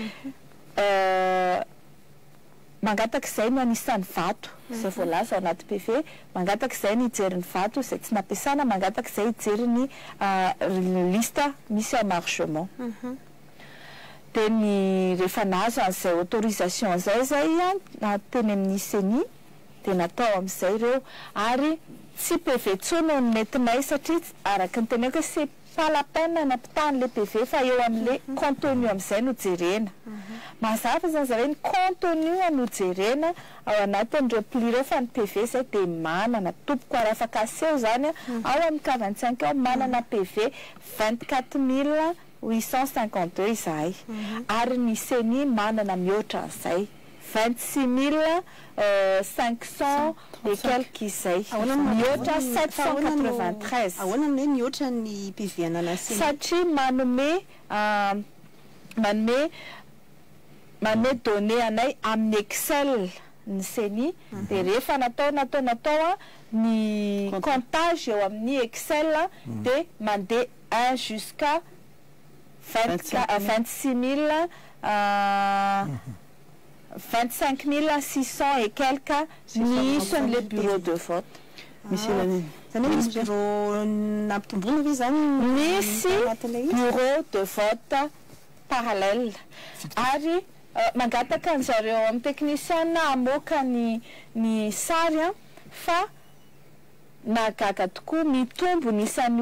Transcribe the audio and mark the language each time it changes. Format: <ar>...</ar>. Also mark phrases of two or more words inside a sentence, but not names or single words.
<mg>mangataka izay no anisan'ny vato izay voalaza ao anaty PV mangataka izay ny hijeriny vato izay tsy nampiasana mangataka izay hijeriny lista misy amarchement dia ny rehefa nazo an'izay autorisation zay teny amin'ny CENI dia natao amin'izay ireo ary tsy PV tsony no nentinay satria araka ny teneko hoe</mg> <fr>c'est pas la peine</fr> <mg>nampitahany le PV fa eo amin'le contenu amin'izay no jerena mazava zany zareo ny contenu no jerena ao anatin'ireo pli ireo fa ny PV zay dia manana tompoko ary afaka aseho zany ao amin'ny K25 ao manana PV 24 852 izahay ary ny CENI manana mihoatra an'izay 26 500</mg> <fr>et quelques</fr> <mg>izay mihoatra 793 ahoana hoe mihoatra ny pifidianana CENI satria manome donné anay amin'ny Excel ny CENI dia rehefa natao ny comptage eo amin'ny Excel dia mandeha 1 jusqu'à 26 000 25 600</mg> <fr>et quelques</fr> <mg>ny ison'le</mg> <fr>bureau de vote</fr> <mg>misy bureau nampitomboana ve zany misy</mg> <fr>bureau de vote parallèle</fr> <mg>ary mangataka an'zareo amin'ny technicienne amoaka ny sary fa nagaga tokoa mitombo nisan'ny</mg>